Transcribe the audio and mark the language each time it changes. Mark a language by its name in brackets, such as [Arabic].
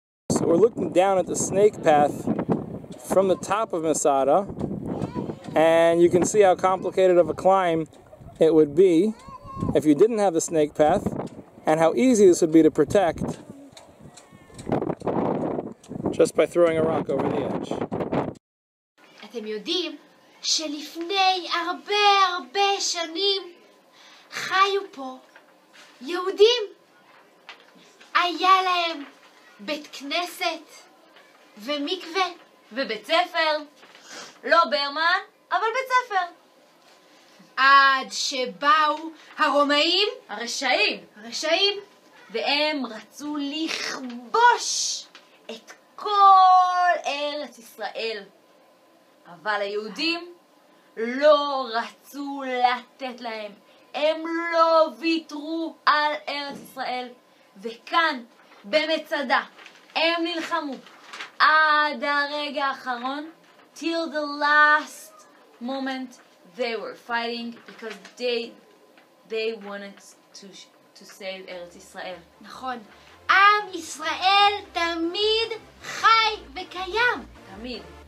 [English] So we're looking down at the snake path from the top of Masada, and you can see how complicated of a climb it would be if you didn't have the snake path, and how easy this would be to protect just by throwing a rock over the edge. [Hebrew] אתם יודעים שלפני הרבה שנים חיו פה יהודים. היה להם בית כנסת ומקווה ובית ספר. לא ברמן, אבל בית ספר. עד שבאו הרומאים, הרשעים, והם רצו לכבוש את כל ארץ ישראל. אבל היהודים לא רצו לתת להם. הם לא ויתרו על ארץ ישראל. וכאן, במצדה, הם נלחמו עד הרגע האחרון. [English] Till the last moment they were fighting because they wanted to save ארץ ישראל. [Hebrew] נכון. עם ישראל תמיד חי וקיים. תמיד.